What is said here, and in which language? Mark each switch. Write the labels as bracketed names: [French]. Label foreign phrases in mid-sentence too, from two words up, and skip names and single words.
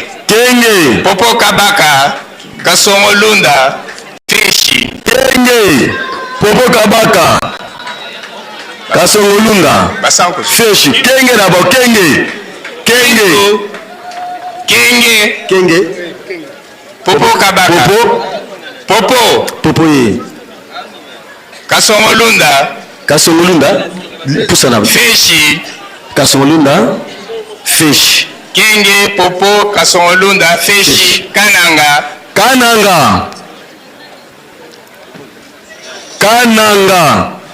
[Lingala] Kenge. Popo Kabaka. Kasongo Lunda. Fishi. Kenge. Popo Kabaka. Kasongo Lunda. Basankusu. Fishi. Kenge na bo Kenge. Kenge. Kenge. Kenge. Popo Kabaka. Popo. Popo. Popo ye. Kasongo Lunda. Kasongo Lunda. Pusana. Fishi. Kasongo Lunda. Fish. Kenge, Popo, Kasongo Lunda, Fish. Kananga. Kananga. Kananga.